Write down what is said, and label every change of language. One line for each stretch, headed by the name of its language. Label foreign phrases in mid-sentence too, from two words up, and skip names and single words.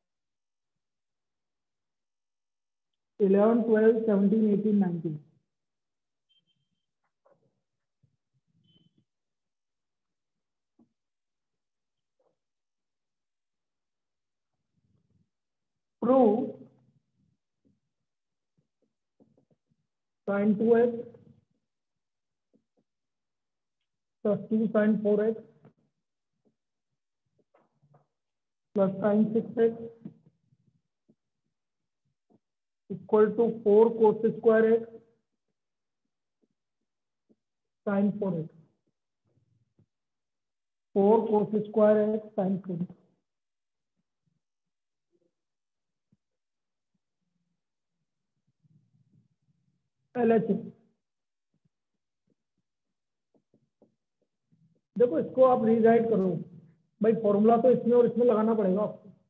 English: 11, 12, 17, 18, 19। प्रूव sin 2x plus 2 sin 4x plus sin 6x equal to 4 cos square x sin 4x, 4 cos square x sin 4x।
Hindi: LHS देखो, इसको आप रीराइट करो भाई, फॉर्मूला तो इसमें और इसमें लगाना पड़ेगा आपको।